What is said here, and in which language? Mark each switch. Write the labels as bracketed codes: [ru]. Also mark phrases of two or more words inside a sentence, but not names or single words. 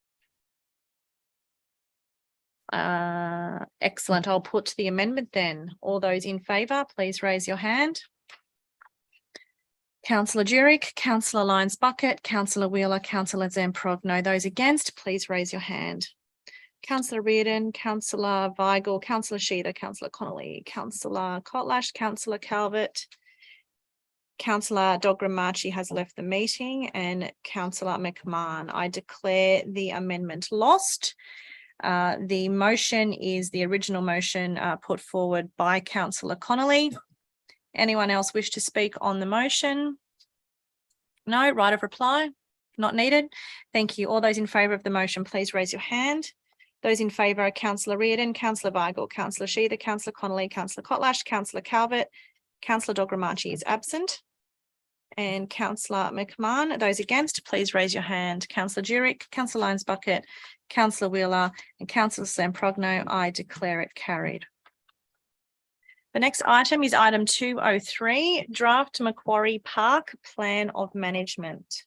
[en] Excellent. I'll put the amendment then. All those in favour, please raise your hand. Councillor Durick, Councillor Lyons-Bucket, Councillor Wheeler, Councillor Zamprogno. Those against, please raise your hand. Councillor Reardon, Councillor Weigel, Councillor Sheether, Councillor Connolly, Councillor Kotlash, Councillor Calvert, Councillor Dogramachi has left the meeting, and Councillor McMahon. I declare the amendment lost. The motion is the original motion put forward by Councillor Connolly. Anyone else wish to speak on the motion? No, right of reply, not needed. Thank you. All those in favour of the motion, please raise your hand. Those in favour are Councillor Reardon, Councillor Weigel, Councillor Sheether, Councillor Connolly, Councillor Kotlash, Councillor Calvert, Councillor Dogramachi is absent, and Councillor McMahon. Those against, please raise your hand. Councillor Durick, Councillor Lyons-Bucket, Councillor Wheeler, and Councillor Zamprogno. I declare it carried. The next item is item 203, Draft Macquarie Park Plan of Management.